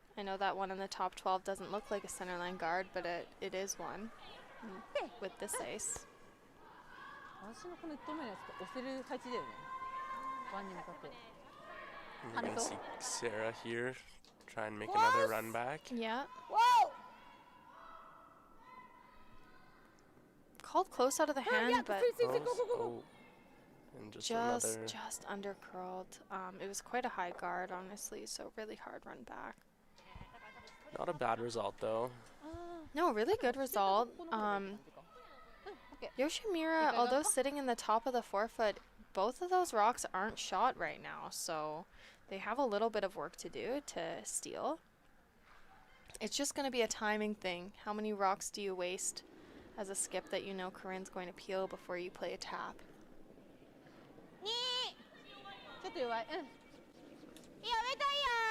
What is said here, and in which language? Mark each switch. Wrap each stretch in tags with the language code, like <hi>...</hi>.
<en>I know that one in the top 12 doesn't look like a centerline guard, but it is one with this ace.</en> <ja>私のこの1投目のやつと押せる配置だよね。ワンに向かって。</ja> <en>We're going to see Sarah here try and make another run back. Yeah, Whoa! called close out of the hand, but Go, go, go, go. Oh. And just another. just under curled. It was quite a high guard, honestly, so really hard run back. Not a bad result though. No, really good result. Yoshimura, although sitting in the top of the forefoot, both of those rocks aren't shot right now, so they have a little bit of work to do to steal. It's just going to be a timing thing. How many rocks do you waste as a skip that you know Corryn's going to peel before you play a tap?</en> <ja>2ちょっと弱い。うん。いいよ、ウェイトいいよ。</ja>